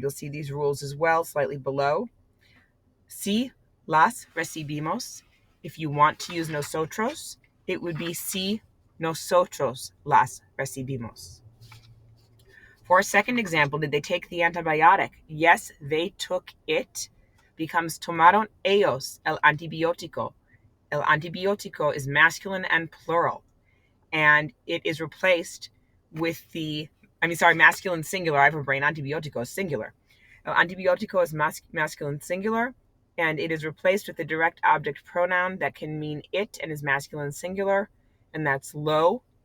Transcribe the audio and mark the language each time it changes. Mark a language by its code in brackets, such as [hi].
[en] You'll see these rules as well, slightly below. [es] Si las recibimos. [en] If you want to use nosotros, it would be [es] si nosotros las recibimos. [en] For a second example, did they take the antibiotic? Yes, they took it. Becomes [es] tomaron ellos el antibiótico. [en] El antibiótico is masculine and plural, and it is replaced with masculine singular. I have a brain. Antibiótico is singular. El antibiótico is masculine singular, and it is replaced with the direct object pronoun that can mean it and is masculine singular, and that's lo.